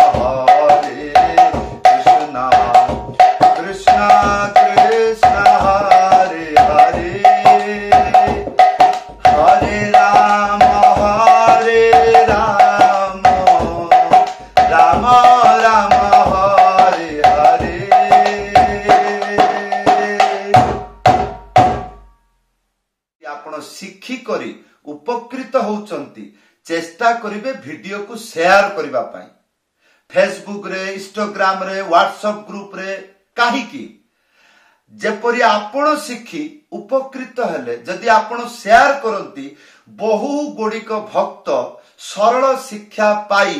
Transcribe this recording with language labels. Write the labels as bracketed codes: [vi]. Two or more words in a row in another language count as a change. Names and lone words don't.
[sa] कृष्णा कृष्णा हरे हरे हरे राम राम राम हरे हरे [or] ଆପଣ ଶିଖି କରି ଉପକୃତ ହୋଉଚନ୍ତି ଚେଷ୍ଟା କରିଵେ ଭିଡିଓ କୋ ଶେୟାର କରିବା ପଇ ଫେସବୁକ ରେ ଇନଷ୍ଟାଗ୍ରାମ ରେ ହ୍ୱାଟସଆପ ଗ୍ରୁପ ରେ କାହେ କି ଜେପରି ଆପଣ ଶିଖି ଉପକୃତ ହେଲେ ଜଦି ଆପଣ ଶେୟାର କରନ୍ତି ବହୁ ଗୁଡ଼ିକ ଭକ୍ତ ସରଳ ଶିକ୍ଷା ପାଇ